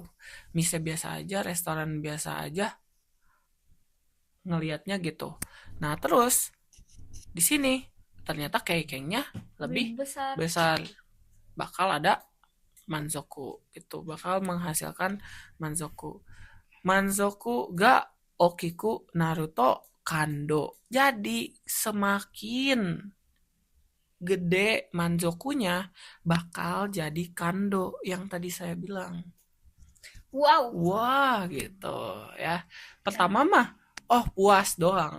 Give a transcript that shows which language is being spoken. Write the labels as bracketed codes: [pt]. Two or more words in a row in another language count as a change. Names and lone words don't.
[id] Mise biasa aja, restoran biasa aja. Ngelihatnya gitu. Nah, terus di sini ternyata keikengnya lebih besar. Bakal ada manzoku gitu. Bakal menghasilkan manzoku. [ja] 満足が大きくなると感動. [id] Jadi semakin gede manzokunya bakal jadi kando yang tadi saya bilang. Wah gitu ya. Pertama mah puas doang.